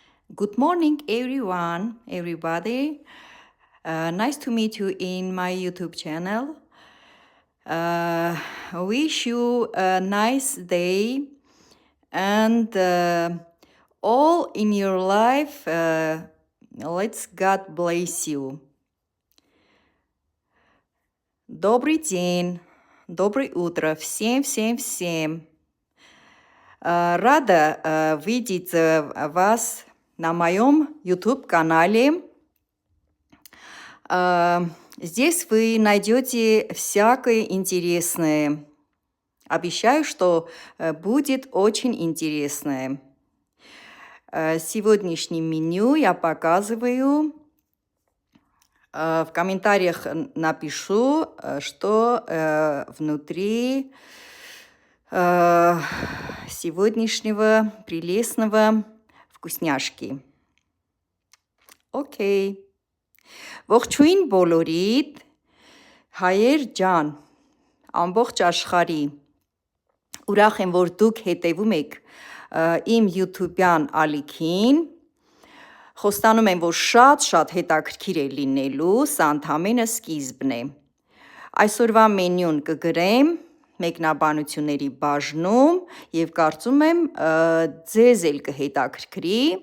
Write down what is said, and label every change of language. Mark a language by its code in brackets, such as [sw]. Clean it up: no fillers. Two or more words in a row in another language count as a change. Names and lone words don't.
[en] Good morning, everyone, everybody. Nice to meet you in my YouTube channel. Wish you a nice day and all in your life. Let's God bless you. [ru] Добрый день, доброе утро всем. Рада видеть вас на моем YouTube-канале. Здесь вы найдете всякое интересное. Обещаю, что будет очень интересное. Сегодняшнее меню я показываю. В комментариях напишу, что внутри сегодняшнего прелестного վկուսնյաշկի։ Okay. [hy] Ողջույն բոլորիդ, հայեր ջան, ամբողջ աշխարհի։ Ուրախ եմ, որ դուք հետևում եք իմ YouTube-յան ալիքին։ Խոստանում եմ, որ շատ հետաքրքիր է լինելու, սա ընդամենը սկիզբն է։ Այսօրվա մենյուն կգրեմ մեկնաբանությունների բաժնում և կարծում եմ ձեզ էլ կհետաքրքրի։